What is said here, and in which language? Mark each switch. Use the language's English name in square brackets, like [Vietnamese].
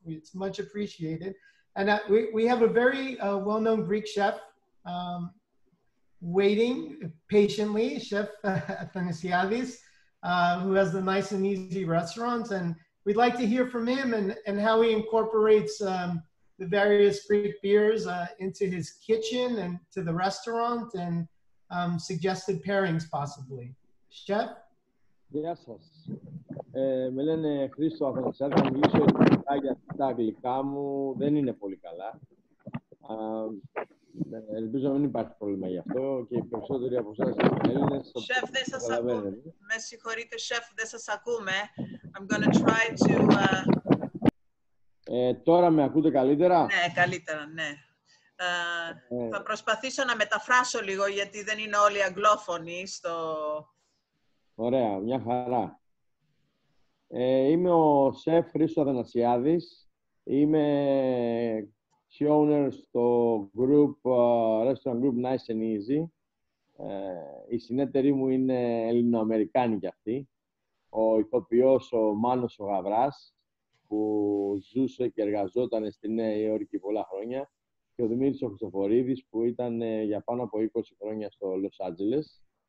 [English] It's much appreciated. And we have a very well-known Greek chef waiting patiently, Chef Athanasiadis, who has the Nice and Easy restaurants. And we'd like to hear from him and how he incorporates the various Greek beers into his kitchen and to the restaurant and suggested pairings possibly. Chef? [Greek] Γεια σας. Με λένε Χρήστο Αθανασιάδη. Θα μιλήσω ελληνικά γιατί τα αγγλικά μου δεν είναι πολύ καλά. Ελπίζω να μην υπάρχει πρόβλημα γι' αυτό και οι περισσότεροι από εσάς Έλληνες... Chef, δεν σας ακούμε. Με συγχωρείτε, Chef, δεν σας ακούμε. [English] I'm gonna try to... [Greek] Τώρα με ακούτε καλύτερα? Ναι, καλύτερα, ναι. Θα προσπαθήσω να μεταφράσω λίγο γιατί δεν είναι όλοι αγγλόφωνοι στο... Ωραία, μια χαρά. Είμαι ο σεφ Χρήστος Αθανασιάδης. Είμαι [English] owner [Greek] στο [English] restaurant group [Greek] Nice and Easy. Η συνεταιρή μου είναι Ελληνοαμερικάνη κι αυτή. Ο ηθοποιός ο Μάνος ο Γαβράς, που ζούσε και εργαζόταν στη Νέα Υόρκη πολλά χρόνια, και ο Δημήτρης ο Χριστοφορίδης, που ήταν για πάνω από 20 χρόνια στο Λος Άντζελες.